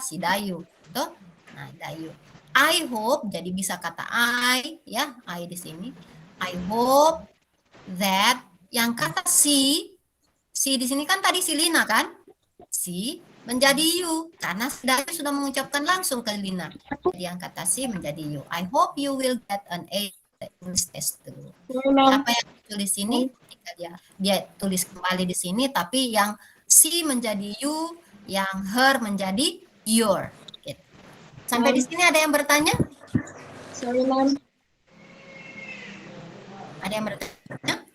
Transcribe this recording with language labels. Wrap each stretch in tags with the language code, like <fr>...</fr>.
<id>Si Dayu. Tuh. Nah, Dayu.</id> <en>I hope,</en> <id>jadi bisa kata I, ya, I di sini.</id> <en>I hope that.</en> <id>Yang kata si di sini kan tadi si Lina kan? Si menjadi you karena Dayu sudah mengucapkan langsung ke Lina. Jadi yang kata si menjadi you.</id> <en>I hope you will get an A English test too.</en> <id>Apa yang ditulis sini? Dia tulis kembali di sini, tapi yang si menjadi you, yang her menjadi your. Gitu. Sampai di sini ada yang bertanya?</id> <en>Sorry, ma'am.</en> <id>Ada yang bertanya?</id>